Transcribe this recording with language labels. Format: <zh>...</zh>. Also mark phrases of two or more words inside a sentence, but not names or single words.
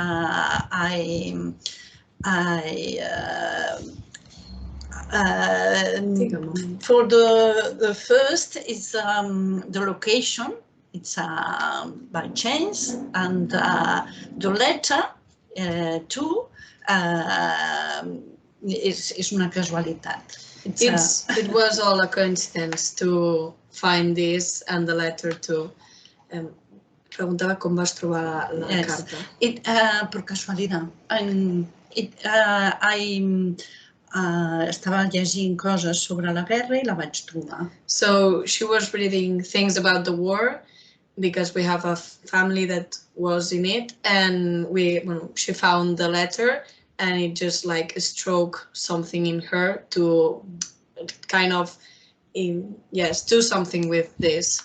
<en>For the first is the location. It's by chance, and the letter too is</en> <ca>una casualitat.</ca> <en>It was all a coincidence to find this and the letter too.</en> <ca>Preguntava com vas trobar la carta. Per casualitat. Estava llegint coses sobre la guerra I la vaig trobar.</ca> <en>So she was reading things about the war because we have a family that was in it, and she found the letter, and it just like struck something in her to kind of do something with this.</en>